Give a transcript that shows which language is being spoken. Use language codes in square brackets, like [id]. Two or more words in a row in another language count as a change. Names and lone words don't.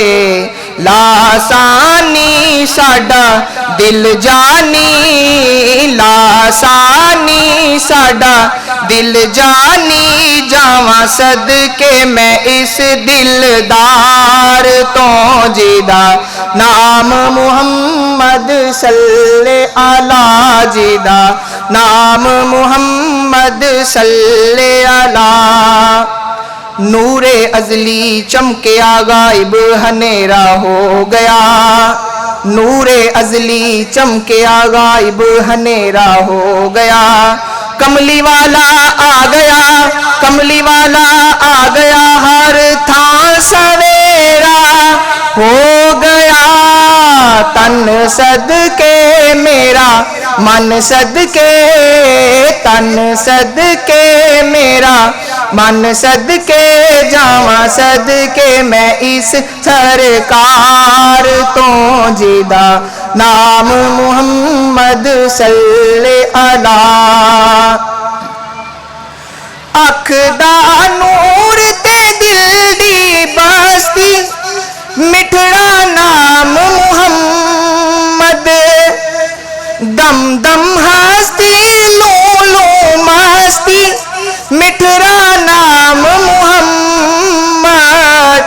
[pa] لاثانی ساڈا دل جانی. لاثانی ساڈا دل جانی جاواں صدقے میں اس دلدار توں جندا. نام محمد [ar] صلِّ على [pa] جندا. نام محمد [ar] صلِّ على. [pa] نورِ ازلی چمکیا غائب ہنیرا ہو گیا. نورِ ازلی چمکیا غائب ہنیرا ہو گیا. کملی والا آ گیا۔ کملی والا آ گیا. ہر تھاں سویرا ہو گیا. تن صدقے میرا من صدقے. تن صدقے میرا من صدقے جاواں صدقے میں اس سرکار توں جندا. نام محمد [ar] صلِّ على. [pa] اکھ دا نور تے دل دی بستی مٹھڑا نام محمد. دم دم ہستی لوں لوں مستی مٹھڑا نام محمد.